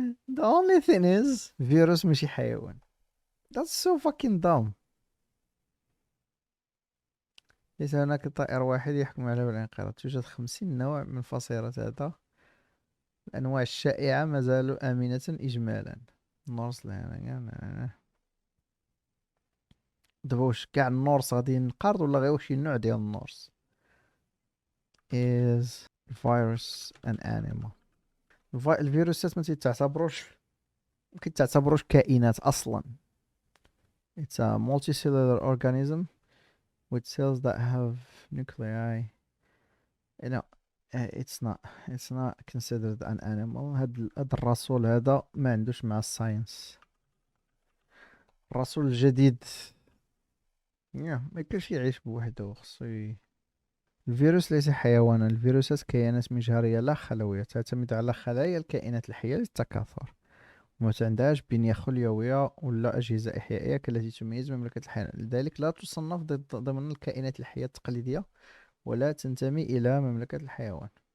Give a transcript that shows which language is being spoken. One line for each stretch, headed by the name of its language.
English: The only thing is
Arabic: فيروس ماشي حيوان.
English: That's so fucking dumb.
Arabic: ليس هناك طائر واحد يحكم عليه بالانقراض. توجد 50 نوع من فصيلة هذا. الأنواع الشائعة ما زالوا آمنة إجمالا. النورس لا دابا واش كاع النورس غادي ينقرض ولا غير شي نوع ديال النورس؟
English: is virus an animal.
Arabic: الفيروسات ما كيتعتبروش كائنات اصلا.
English: it's a multicellular organism with cells that have nuclei. you know it's not considered an animal.
Arabic: هاد الرسول هذا ما عندوش مع الساينس. الرسول الجديد ما يقدرش يعيش بوحده، خصو الفيروس ليس حيوانا. الفيروسات كيانات مجهرية لا خلوية تعتمد على خلايا الكائنات الحية للتكاثر، وما عندهاش بنية خلوية ولا أجهزة إحيائية كالتي تميز مملكة الحيوان، لذلك لا تصنف ضمن الكائنات الحية التقليدية ولا تنتمي إلى مملكة الحيوان.